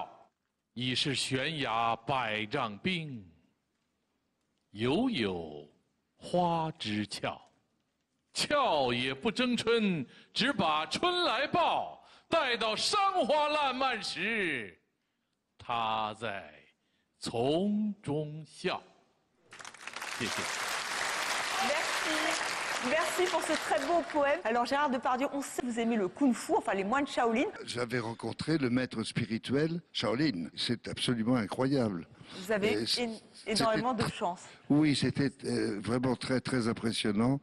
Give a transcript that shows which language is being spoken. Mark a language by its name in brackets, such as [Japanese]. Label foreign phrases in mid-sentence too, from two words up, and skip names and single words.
[Chinese] 已是悬崖百丈冰，犹有花枝俏。俏也不争春，只把春来报。待到山花烂漫时，她在丛中笑。谢谢。 [French] Merci. Merci pour ce très beau poème. Alors Gérard Depardieu, on sait que vous aimez le kung-fu, enfin les moines Shaolin. J'avais rencontré le maître spirituel Shaolin. C'est absolument incroyable. Vous avez énormément de chance. Oui, c'était vraiment très très impressionnant.